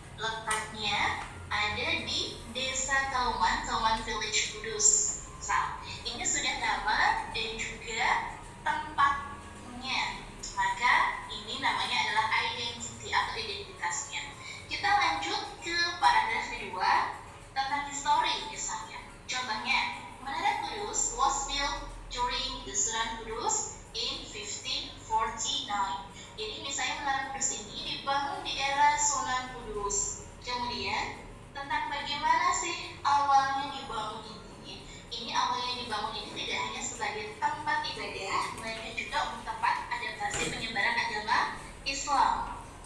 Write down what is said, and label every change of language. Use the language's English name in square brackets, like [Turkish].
[Indonesian] Letaknya ada di Desa Kauman, Kauman Village Kudus. Misal, ini sudah nama dan juga tempatnya. Maka ini namanya adalah identity atau identitasnya. Kita lanjut ke paragraf kedua tentang histori misalnya. Contohnya, [English] Menara Kudus was built during the Sunan Kudus in 1549. [Indonesian] Jadi misalnya Menara Kudus ini dibangun di era Sunan Kudus. Kemudian tentang bagaimana sih awalnya dibangun ini. Ini awalnya dibangun ini tidak hanya sebagai tempat ibadah, melainkan juga untuk tempat adaptasi penyebaran agama Islam.